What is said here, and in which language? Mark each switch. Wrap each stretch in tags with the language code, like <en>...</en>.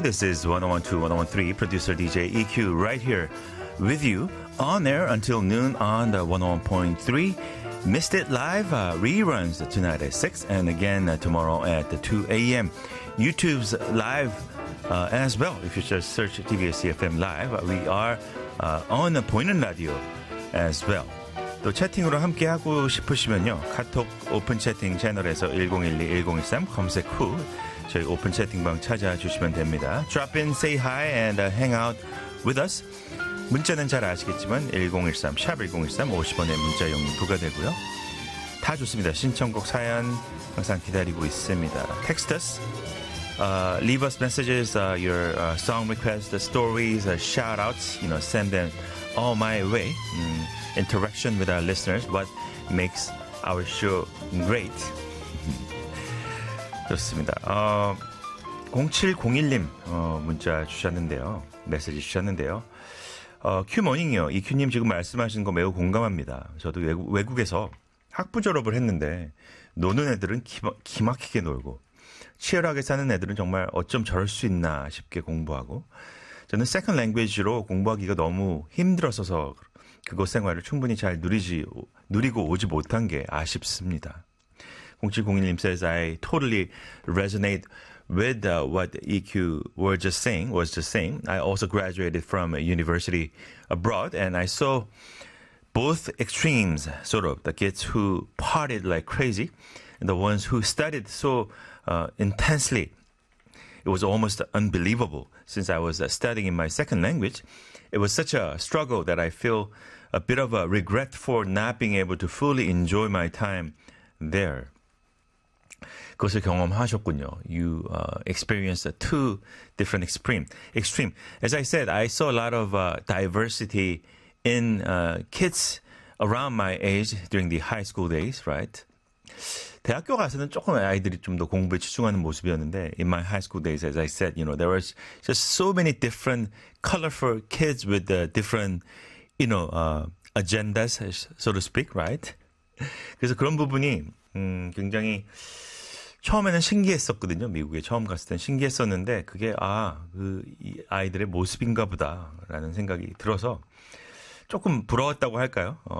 <en>This is 101.2, 101.3, producer DJ EQ right here with you on air until noon on the 101.3. Missed it live, reruns tonight at 6 and again tomorrow at 2 a.m. YouTube's live as well. If you just search TBS CFM live, we are on the Boyne Radio as well.</en> <ko>또 채팅으로 함께하고 싶으시면요. 카톡 오픈 채팅 채널에서 1012-1013 검색 후 저희 오픈 채팅방 찾아주시면 됩니다.</ko> <en>Drop in, say hi, and hang out with us.</en> <ko>문자는 잘 아시겠지만 1013, 샵 1013, 50원의 문자 용이 부과되고요. 다 좋습니다. 신청곡 사연 항상 기다리고 있습니다.</ko> <en>Text us, leave us messages, your song requests, stories, shout-outs, you know, send them all my way. Interaction with our listeners, what makes our show great.</en> <ko>좋습니다. 0701님 문자 주셨는데요. 메시지 주셨는데요. 큐모닝이요. 이큐님 지금 말씀하시는 거 매우 공감합니다. 저도 외국에서 학부 졸업을 했는데 노는 애들은 기막히게 놀고 치열하게 사는 애들은 정말 어쩜 저럴 수 있나 싶게 공부하고 저는 세컨 랭귀지로 공부하기가 너무 힘들어서 그곳 생활을 충분히 잘 누리고 오지 못한 게 아쉽습니다.</ko> <en>0701님 says I totally resonate with what EQ was just saying. I also graduated from a university abroad and I saw both extremes, sort of, the kids who partied like crazy, the ones who studied so intensely. It was almost unbelievable since I was studying in my second language. It was such a struggle that I feel a bit of a regret for not being able to fully enjoy my time there.</en> <ko>그것을 경험하셨군요.</ko> <en>You experienced two different extreme. As I said, I saw a lot of diversity in kids around my age during the high school days, right?</en> <ko>대학교 가서는 조금 아이들이 좀 더 공부에 집중하는 모습이었는데</ko> <en>in my high school days, as I said, you know, there was just so many different colorful kids with different, you know, agendas, so to speak, right?</en> <ko>그래서 그런 부분이 굉장히 처음에는 신기했었거든요. 미국에 처음 갔을 땐 신기했었는데 그게 아, 그 이 아이들의 모습인가 보다라는 생각이 들어서 조금 부러웠다고 할까요?</ko>